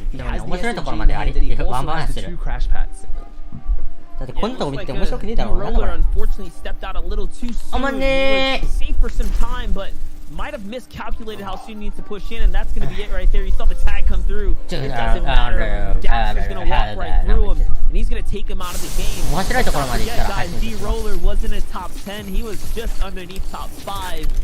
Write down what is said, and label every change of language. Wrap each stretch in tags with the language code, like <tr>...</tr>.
<en>He has the SMG and he also has the 2 crash pads.</en> <ja>だってこんなとこ見て面白くねえだろうな。</ja> <en>Unfortunately stepped out a little too soon. He was safe for some time, but might have miscalculated how soon he needs to push in, and that's going to be it right there. You saw the tag come through. It doesn't matter. Daxor's going to walk right through him, and he's going to take him out of the game. That guy, D-Roller, wasn't in top 10. He was just underneath top 5.</en>